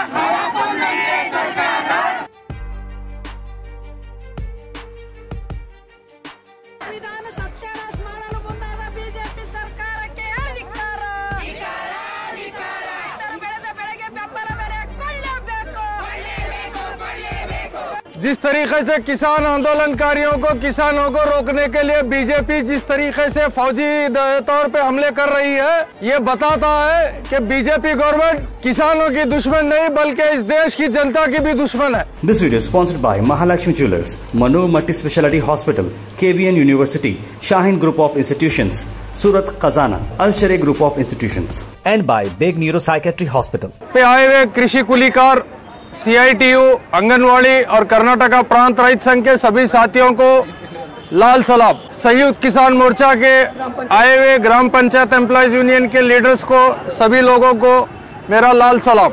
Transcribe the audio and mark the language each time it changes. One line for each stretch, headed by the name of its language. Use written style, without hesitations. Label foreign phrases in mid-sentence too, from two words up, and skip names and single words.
Kannada: ಸಂವಿಧಾನ ಸತ್ಯಾನಾಶ ಮಾಡಲು ಮುಂದಾದ ಬಿಜೆಪಿ ಸರ್ಕಾರಕ್ಕೆ ಧಿಕ್ಕಾರ. ರೈತರು ಬೆಳೆದ ಬೆಳೆಗೆ ಬೆಂಬಲ ಬೆಲೆ ಕೊಳ್ಳಲೇಬೇಕು.
Hindi: जिस तरीके से किसान आंदोलनकारियों को, किसानों को रोकने के लिए बीजेपी जिस तरीके से फौजी तौर पे हमले कर रही है, ये बताता है कि बीजेपी गवर्नमेंट किसानों की दुश्मन नहीं बल्कि इस देश की जनता की भी दुश्मन है।
English: This video is sponsored by Mahalakshmi Jewelers, Mano Multi Speciality Hospital, KBN University, Shaheen Group of Institutions, Surat Khazana, Al Sharia Group of Institutions, and by Beg Neuropsychiatry Hospital.
Hindi: पे आए हुए कृषि कुलीकार, CITU, आंगनवाड़ी और कर्नाटका प्रांत रहित संघ के सभी साथियों को लाल सलाम। संयुक्त किसान मोर्चा के आए हुए ग्राम पंचायत
English: employees union
Hindi: के लीडर्स को, सभी लोगों को मेरा लाल सलाम।